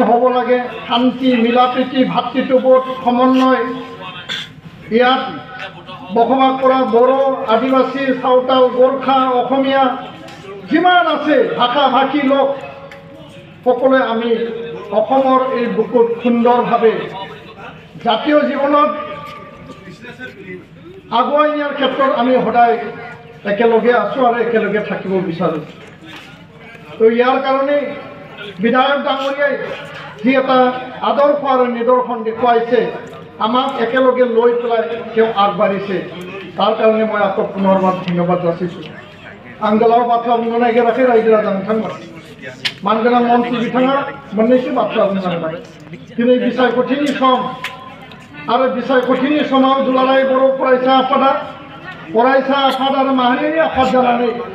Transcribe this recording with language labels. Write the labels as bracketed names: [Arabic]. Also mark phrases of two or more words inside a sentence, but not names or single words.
[Assamese] হ'ব লাগে, শান্তি, মিলা প্ৰীতি, ভাতৃত্ববোধ, সমন্বয়, ইয়াত বসবাস কৰা বড়ো, আদিবাসী, চাওতাল, গোৰ্খা, অসমীয়া যিমান আছে ভাষা ভাষী লোক সকলোৱে আমি অসমৰ এই বুকুত সুন্দৰভাৱে জাতীয় জীৱনত আগুৱাই নিয়াৰ ক্ষেত্ৰত আমি সদায় একেলগে আছোঁ আৰু একেলগে থাকিব বিচাৰোঁ। তো ইয়াৰ কাৰণে বিধায়ক ডাঙৰীয়াই যি এটা আদৰ্শ আৰু নিদৰ্শন দেখুৱাইছে, আমাক একেলগে লৈ পেলাই তেওঁ আগবাঢ়িছে, তাৰ কাৰণে মই আকৌ পুনৰবাৰ ধন্যবাদ যাচিছোঁ। [Bodo] आं गोलाव बाथ्रा बुंनो नागिराखै रायजो राजा नोंथांमोन। मानगोनां मन्थ्रि बिथाङा मोननैसो बाथ्रा बुंलांबाय। दिनै बिसायख'थिनि सम आरो बिसायख'थिनि समाव दुलाराय बर' फरायसा आफाद आरो माहारियारि आफाद जानानै